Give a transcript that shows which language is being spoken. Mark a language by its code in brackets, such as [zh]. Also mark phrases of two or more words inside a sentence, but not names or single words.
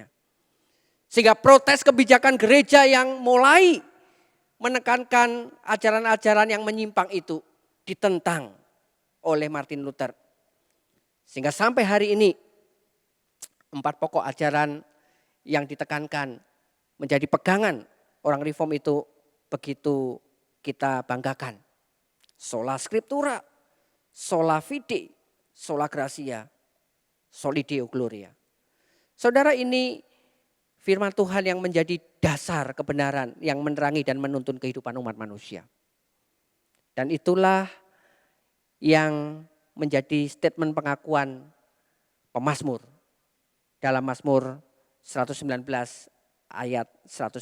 [id] Sehingga protes kebijakan gereja yang mulai menekankan ajaran-ajaran yang menyimpang itu ditentang oleh Martin Luther. Sehingga sampai hari ini 4 pokok ajaran yang ditekankan menjadi pegangan orang reform itu begitu kita banggakan. [la] Sola Scriptura, sola fide, sola gratia, soli Deo gloria. [id] Saudara, ini firman Tuhan yang menjadi dasar kebenaran yang menerangi dan menuntun kehidupan umat manusia. Dan itulah yang menjadi statement pengakuan pemazmur dalam Mazmur 119 ayat 105.